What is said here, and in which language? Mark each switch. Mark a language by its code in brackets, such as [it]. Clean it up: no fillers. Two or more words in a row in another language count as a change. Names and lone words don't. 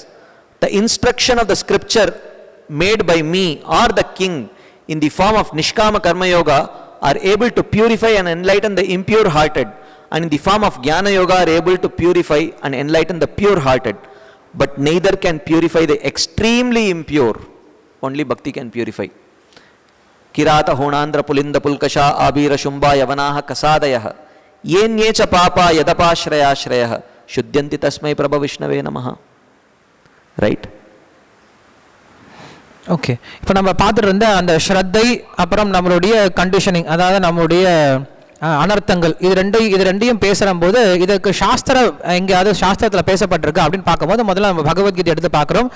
[en] The instruction of the scripture made by me or the king in the form of [sa] निष्काम कर्म योग [en] are able to purify and enlighten the impure hearted, and in the form of [sa] ज्ञान योग [en] are able to purify and enlighten the pure hearted. But neither can purify the extremely impure. Only Bhakti can purify. [sa] किरात हूणान्ध्र पुलिन्द पुल्कशा आभीर शुम्भा यवनाः खसादयः येऽन्ये च पापा यदप आश्रय आश्रयाः शुध्यन्ति तस्मै प्रभ विष्णवे नमः. [en] Right? [ta] ஓகே, இப்போ நம்ம பார்த்துட்டு இருந்த அந்த ஸ்ரத்தை, அப்புறம் நம்மளுடைய கண்டிஷனிங், அதாவது நம்மளுடைய அனர்த்தங்கள், இது ரெண்டையும் பேசும்போது இதுக்கு சாஸ்திரம் எங்கேயாவது சாஸ்திரத்தில் பேசப்பட்டிருக்கு அப்படின்னு பார்க்கும்போது முதல்ல நம்ம பகவத்கீதை எடுத்து பார்க்குறோம்.